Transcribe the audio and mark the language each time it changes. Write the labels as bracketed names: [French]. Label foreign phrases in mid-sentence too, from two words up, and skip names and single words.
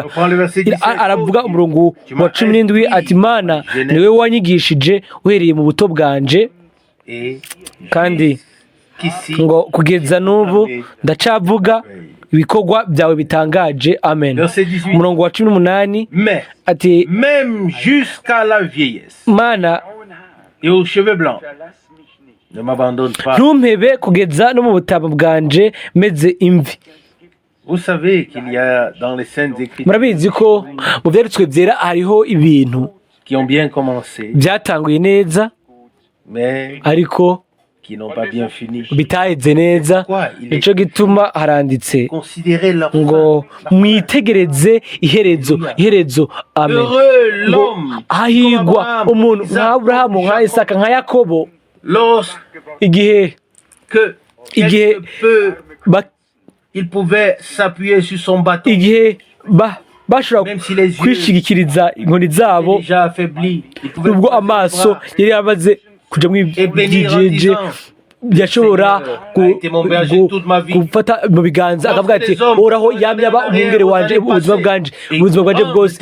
[Rundi] Aravuga umurongo wa 17 ati Mana niwe wanyigishije uhereye mu buto bwanje, kandi ngo kugeza n'ubu ndacavuga ibikorwa byawe bitangaje. Amen. Umurongo wa 18 ati [French] même jusqu'à la vieillesse Mana et aux cheveux blancs ne m'abandonne pas. [Rundi] Ntumpebe kugeza no mu butaba bwanje meze imvi. [French] Vous savez qu'il y a dans les saintes écritures, [Rundi] murabizi ko mu byanditswe byera hariho ibintu [French] qui ont bien commencé [Rundi] byatanguye neza [French] mais [Rundi] ariko [French] qui n'ont pas bien fini. [Rundi] bitaheze neza. Nico gituma haranditse [French] Considérez leur [Rundi] ngo mwitegereze iherezo. Amen. Ngo hahigwa umuntu nka Aburahamu, nka Isaka, nka Yakobo, igihe [French] il pouvait s'appuyer sur son bâton, [Rundi] igihe bashobora kwishigikiriza inkoni zabo, nubwo amaso yari yamaze kuja mw'ibyijiji, yashobora gufata mu biganza akavuga ati uhoraho yamye aba umwungere wanje ubuzima bwanje bwose.